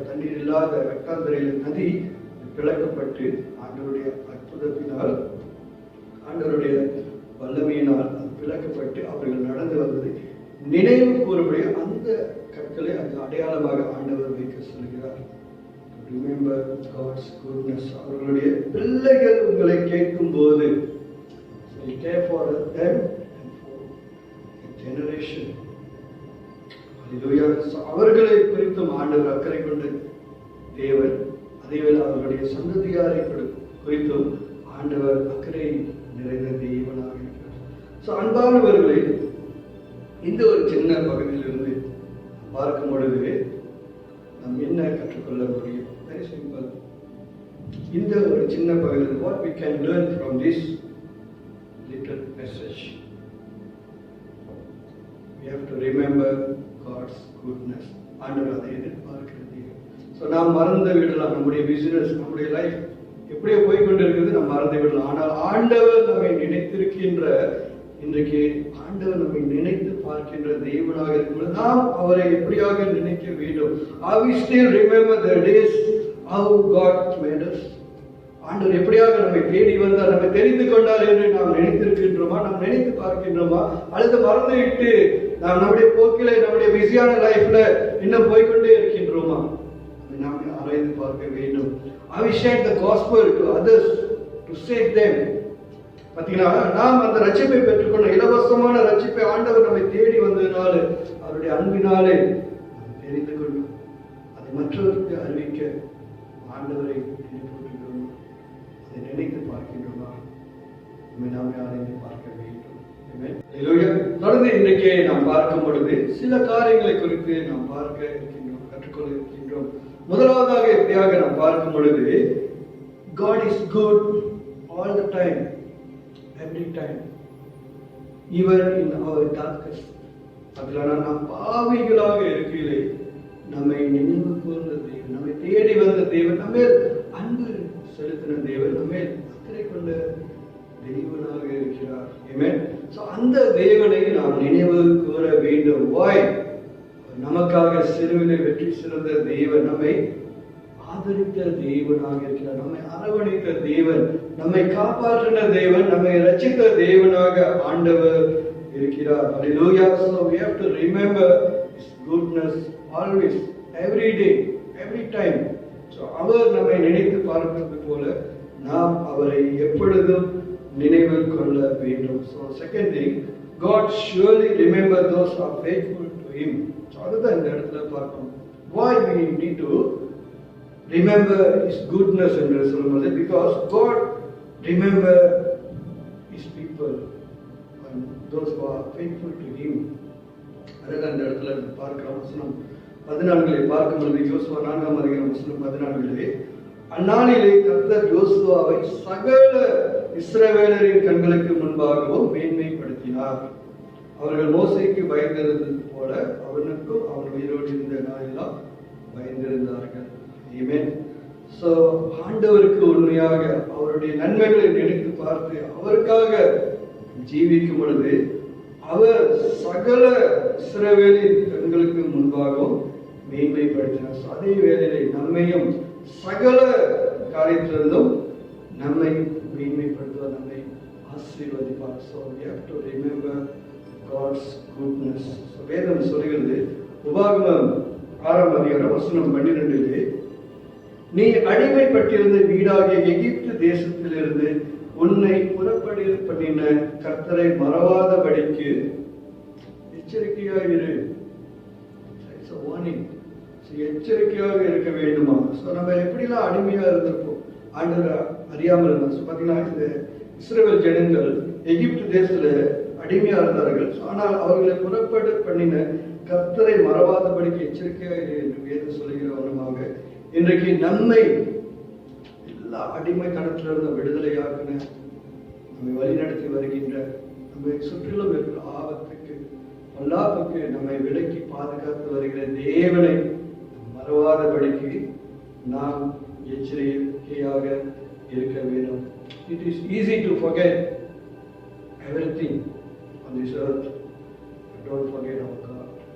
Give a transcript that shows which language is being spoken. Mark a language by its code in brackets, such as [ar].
[ta] தண்ணீர் இல்லாத வெட்டாந்தரையிலே நதி பிளக்கப்பட்டு ஆண்டவருடைய அற்புதத்தினால், ஆண்டவருடைய வல்லமையினால் விளக்கப்பட்டு அவர்கள் நடந்து வந்தது நினைவு கூறும்படிய அந்த கற்களை அந்த அடையாளமாக ஆண்டவர் வைக்க சொல்கிறார். [en] Remember God's goodness. [ta] அவர்களுடைய பிள்ளைகள் உங்களை கேட்கும் போது [en] care for them and for the generation. Hallelujah. [ta] அவர்களை குறித்தும் ஆண்டவர் அக்கறை கொண்ட தேவன், அதேவேளை அவர்களுடைய சந்ததியாரை குறித்தும் ஆண்டவர் அக்கறை நிறைந்த தேவனாக இருக்கிறார். அன்பானவர்களே, இந்த ஒரு சின்ன பகுதியிலிருந்து பார்க்கும் பொழுது நாம் என்ன கற்றுக்கொள்ள முடியும்? [en] Very simple. [ta] இந்த ஒரு சின்ன பகுதியில் [en] what we can learn from this little message. We have to remember God's goodness. [ta] ஆண்டவர் அதை எதிர்பார்க்கிறது. நாம் மறந்து விடலாம், நம்முடைய பிசினஸ், நம்முடைய லைஃப் எப்படியோ போய்கொண்டிருக்கிறது, நாம் மறந்து விடலாம். ஆனால் ஆண்டவர் நம்மை நினைத்திருக்கின்ற, இன்றைக்கு ஆண்டவர் நம்மை நினைத்து பார்க்கின்ற தேவனாக இருக்கும்போது நாம் அவரை எப்படியாக நினைக்க வேண்டும். [en] Are we still remember the days how God made us? [ta] ஆண்டவர் எப்படியாக நம்மை தேடி வந்தார், நம்மை தெரிந்து கொண்டார் என்று நாம் நினைத்திருக்கின்றோமா? நாம் நினைத்து பார்க்கின்றோமா? அல்லது மறந்துவிட்டு நாம் நம்முடைய போக்கிலே, நம்முடைய பிஸியான லைஃப்ல இன்னும் போய்கொண்டே இருக்கின்றோமா? நாம் ஆராய்ந்து பார்க்க வேண்டும். [en] Have we shared the gospel to others to save them? [ta] பார்த்தீங்கன்னா, நாம் அந்த ரட்சிப்பை பெற்றுக்கொண்ட இலவசமான ரட்சிப்பை ஆண்டவர் நம்மை தேடி வந்ததினால, அவருடைய அன்பினாலே தெரிந்து கொண்டோம். அதை மற்றவருக்கு அறிவிக்க ஆண்டவரை நினைப்போம். அதை நினைத்து பார்க்கின்றோமா? நம்மை நாமே ஆராய்ந்து பார்க்க வேண்டும். தொடர்ந்து இன்றைக்கே நாம் பார்க்கும் பொழுது சில காரியங்களை குறித்து நாம் பார்க்க இருக்கின்றோம், கற்றுக்கொள்ள இருக்கின்றோம். முதலாவதாக எப்படியாக நாம் பார்க்கும் பொழுது, [en] God is good all the time, every time, even in our darkest. [ta] அதனால நாம் பாவிகளாக இருக்கையிலே நம்மை நினைவு கூர்ந்த தேவன், நம்மை தேடி வந்த தேவன், நம்ம அன்பு செலுத்தின தேவன், நம்ம அக்கறை கொண்ட தேவனாக இருக்கிறார். ஆமென். அந்த தேவனை நாம் நினைவு கூற வேண்டும். [en] Why? [ta] நமக்காக சிலுவையிலே வெற்றி சிறந்த தேவன், நம்மை ஆதரித்த தேவனாக இருக்கிறார், நம்மை அரவணைத்த தேவன், நம்மை காப்பாற்றின தேவன், நம்மை ரட்சித்த தேவனாக ஆண்டவர் இருக்கிறார். [en] Hallelujah. So we have to remember His goodness always, every day, every time. [ta] So அவர் நம்மை நினைத்து பார்ப்பது போல நாம் அவரை எப்பொழுதும் நினைவில் கொள்ள வேண்டும். [en] So second thing, God surely remember those who are faithful to Him. [ta] So அதுதான் இந்த இடத்துல பார்க்கணும். [en] Why we need to remember His goodness [ta] என்று சொல்லும்போது, [en] because God remember His people and those who are faithful to Him. [ta] அதுதான் இந்த இடத்துல பார்க்கிறோம். வசனம் 14 பார்க்கும்போது, யோசுவா 4ஆம் அதிகாரம் வசனம் 14, அந்நாளிலே கர்த்தர் யோசுவாவை சகல இஸ்ரவேலரின் கண்களுக்கு முன்பாகவும் மேன்மைப்படுத்தினார். அவர்கள் மோசேக்கு பயந்திருந்தது போல அவனுக்கும் அவன் உயிரோடு இருந்த நாளெல்லாம் பயந்திருந்தார்கள். ஆமென். சோ ஆண்டவருக்கு உண்மையாக அவருடைய நன்மைகளை நினைத்து பார்த்து அவருக்காக ஜீவிக்கும் பொழுது அவர் சகல இஸ்ரவேலின் கண்களுக்கு முன்பாகவும் மேன்மைப்படுத்தினார். அதே வேளையிலே நம்மையும் சகல காரியத்திலிருந்தும் நம்மை மேன்மைப்படுத்துவார், நம்மை ஆசீர்வதிப்பார். [en] So we have to remember God's goodness. [ta] So வேதம் சொல்கிறது, உபாகமம் 6ஆம் அதிகாரம் வசனம் 12, நீ அடிமைப்பட்டிருந்த வீடாகிய எகிப்து தேசத்திலிருந்து உன்னை புறப்பட பண்ணின கர்த்தரை மறவாதபடிக்கு எச்சரிக்கையாக இரு. [en] It's a warning. [ta] எச்சரிக்கையாக இருக்க வேண்டுமா? நம்ம எப்படிலாம் அடிமையா இருந்திருப்போம், ஆண்டவர் அறியாமல் இருந்தார். பார்த்தீங்கன்னா, இந்த இஸ்ரவேல் ஜனங்கள் எகிப்து தேசத்துல அடிமையா இருந்தார்கள். ஆனால் அவர்களை புறப்பட பண்ணின கர்த்தரை மறவாதபடிக்கு எச்சரிக்கையாக இரு என்று வேதம் சொல்லுகிற வண்ணமாக இன்றைக்கு நம்மை எல்லா அடிமை கணத்திலிருந்து விடுதலையாக்கின, நம்மை வழிநடத்தி வருகின்ற, நம்மை சுற்றிலும் இருக்கிற ஆபத்துக்கு பொல்லாப்புக்கு நம்மை விலக்கி பாதுகாத்து வருகிற தேவனை மறவாதபடிக்கு நாம் எச்சரிக்கையாக இருக்க வேண்டும். [en] It is easy to forget everything on this earth, but don't forget our God.